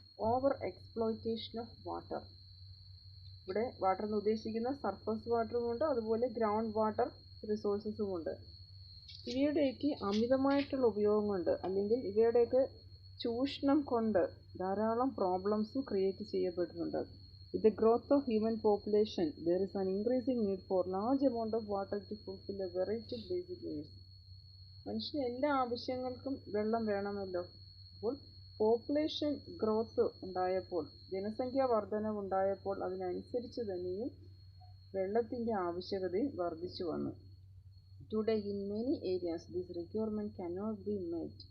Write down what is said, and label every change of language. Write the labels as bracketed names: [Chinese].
[English] Over exploitation of water. [Malayalam] ഇവിടെ water എന്ന് ഉദ്ദേശിക്കുന്ന സർഫസ് വാട്ടറുമുണ്ട്, അതുപോലെ ഗ്രൗണ്ട് വാട്ടർ റിസോഴ്സസുമുണ്ട്. ഇവയുടെയൊക്കെ അമിതമായിട്ടുള്ള ഉപയോഗം കൊണ്ട്, അല്ലെങ്കിൽ ഇവയുടെയൊക്കെ ചൂഷണം കൊണ്ട് ധാരാളം പ്രോബ്ലംസും ക്രിയേറ്റ് ചെയ്യപ്പെട്ടിട്ടുണ്ട്. [English] With the growth of human population, there is an increasing need for large amount of water to fulfill a variety of basic needs. [Malayalam] മനുഷ്യന് എല്ലാ ആവശ്യങ്ങൾക്കും വെള്ളം വേണമല്ലോ. അപ്പോൾ പോപ്പുലേഷൻ ഗ്രോത്ത് ഉണ്ടായപ്പോൾ, ജനസംഖ്യാ വർധനവ് ഉണ്ടായപ്പോൾ അതിനനുസരിച്ച് തന്നെയും വെള്ളത്തിൻ്റെ ആവശ്യകതയും വർദ്ധിച്ചു വന്നു. [English] Today in many areas this requirement cannot be met.